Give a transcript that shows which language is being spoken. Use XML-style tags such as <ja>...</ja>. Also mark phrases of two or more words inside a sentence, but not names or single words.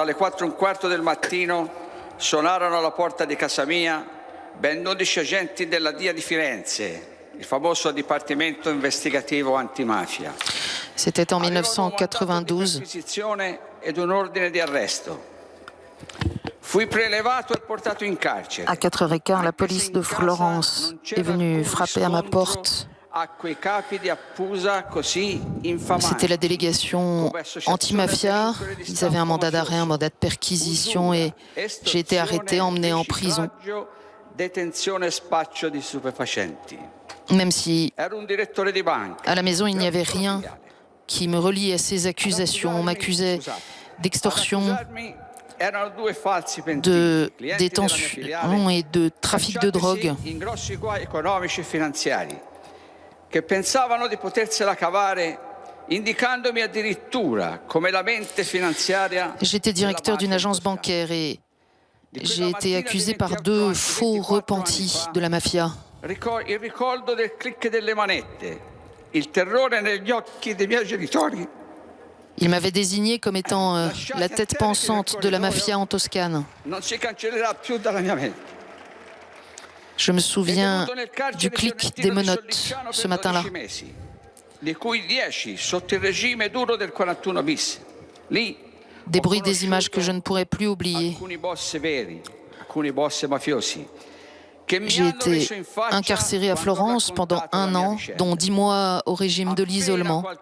<it>alle 4:15 del mattino suonarono alla porta di casa mia ben 12 agenti della DIA di Firenze, il famoso Dipartimento Investigativo Antimafia.</it> <fr>C'était en 1992.</fr> <it>Ed un ordine di arresto. Fui prelevato e portato in carcere.</it> <fr>À 4h15, la police de Florence est venue frapper à ma porte. C'était la délégation anti-mafia. Ils avaient un mandat d'arrêt, un mandat de perquisition et j'ai été arrêté, emmené en prison. Même si à la maison il n'y avait rien qui me relie à ces accusations. On m'accusait d'extorsion, de détention et de trafic de drogue.</fr> <it>Che pensavano di potersela cavare indicandomi addirittura come la mente finanziaria.</it> <fr>J'étais directeur d'une agence bancaire et j'ai été accusé par deux faux repentis de la mafia.</fr> <it>Il ricordo del click delle manette, il terrore negli occhi dei miei genitori.</it> <fr>Il m'avait désigné comme étant la tête pensante de la mafia en Toscane.</fr> <it>Non si cancellerà più dalla mia mente.</it> <fr>Je me souviens du clic des menottes ce matin-là. Des bruits, des images que je ne pourrai plus oublier. J'ai été incarcéré à Florence pendant 1 an, dont 10 mois au régime de l'isolement.</fr>